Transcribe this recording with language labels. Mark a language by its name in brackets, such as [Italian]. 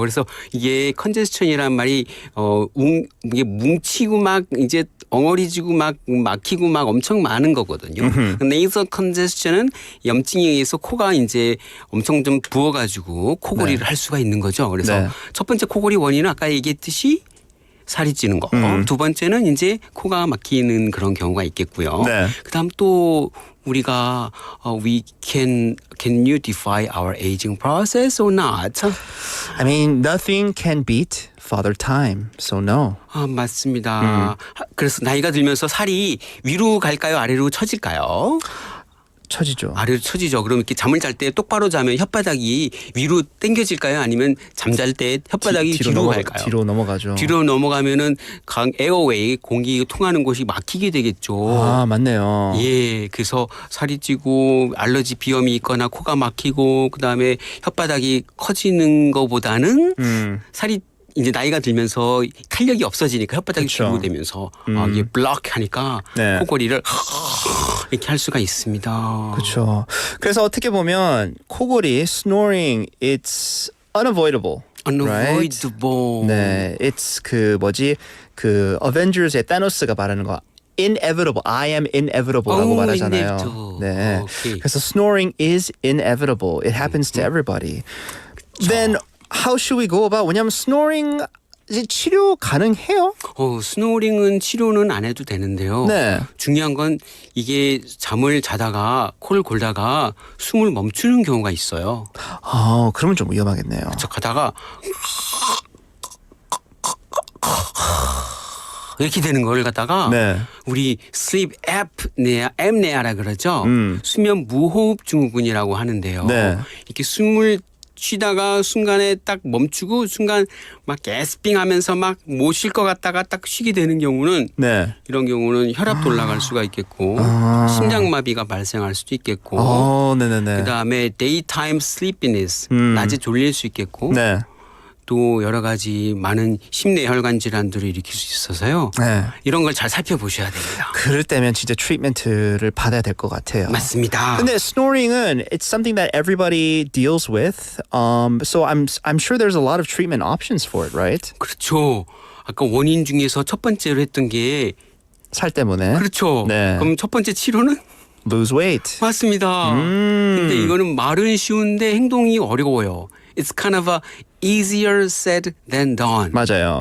[Korean] 그래서 이게 컨제스천이란 말이 이게 뭉치고 막 이제 엉어리지고 막 막히고 막 엄청 많은 거거든요. 네이서 컨제스천은 염증에 의해서 코가 이제 엄청 좀 부어가지고 코골이를 네. 할 수가 있는 거죠. 그래서 네. 첫 번째 코골이 원인은 아까 얘기했듯이 살이 찌는 거. 두 번째는 이제 코가 막히는 그런 경우가 있겠고요. 네. 그다음 또 우리가 [English] we can you defy our aging process or not? I mean, nothing can beat father time. So no. [Korean] 맞습니다. 그래서 나이가 들면서 살이 위로 갈까요? 아래로 처질까요? 처지죠. 아래로 처지죠. 그럼 이렇게 잠을 잘 때 똑바로 자면 혓바닥이 위로 당겨질까요? 아니면 잠잘 때 혓바닥이 뒤로 갈까요? 뒤로 넘어가죠. 뒤로 넘어가면은 에어웨이 공기 통하는 곳이 막히게 되겠죠. 아, 맞네요. 예, 그래서 살이 찌고 알러지 비염이 있거나 코가 막히고 그다음에 혓바닥이 커지는 것보다는 살이 이제 나이가 들면서 탄력이 없어지니까 혓바닥이 그쵸. 줄고 되면서 이게 블럭하니까 네. 코골이를 이렇게 할 수가 있습니다. 그렇죠. 그래서 어떻게 보면 코골이 [English] snoring it's unavoidable. Unavoidable. [Korean] 네, [English] it's [Korean] 그 Avengers의 타노스가 말하는 거. [English] inevitable. I am inevitable라고 [Korean] 말하잖아요. [English] inevitable. [Korean] 네. 오케이. 그래서 [English] snoring is inevitable. It happens to everybody. Then how should we go about? [Korean] 왜냐면 snoring 이제 치료 가능해요? 스노링은 치료는 안 해도 되는데요. 네. 중요한 건 이게 잠을 자다가 코를 골다가 숨을 멈추는 경우가 있어요. 그러면 좀 위험하겠네요. 저 가다가 이렇게 되는 걸 갖다가 네. 우리 sleep apnea라 그러죠. 수면 무호흡 증후군이라고 하는데요. 네. 이렇게 숨을 쉬다가 순간에 딱 멈추고 순간 막 게스핑하면서 막 못 쉴 것 같다가 딱 쉬게 되는 경우는 네. 이런 경우는 혈압도 올라갈 수가 있겠고 심장마비가 발생할 수도 있겠고 네네네. 그다음에 [English] daytime sleepiness [Korean] 낮에 졸릴 수 있겠고 네. 또 여러 가지 많은 심내 혈관 질환들을 일으킬 수 있어서요. 네. 이런 걸 잘 살펴보셔야 됩니다. 그럴 때면 진짜 트리트먼트를 받아야 될 것 같아요. 맞습니다. 근데 [English] snoring은 it's something that everybody deals with. So I'm sure there's a lot of treatment options for it, right? [Korean] 그렇죠. 아까 원인 중에서 첫 번째로 했던 게 살 때문에. 그렇죠. 네. 그럼 첫 번째 치료는 [English] lose weight. [Korean] 맞습니다. 근데 이거는 말은 쉬운데 행동이 어려워요. [English] It's kind of a easier said than done. [Korean] 맞아요.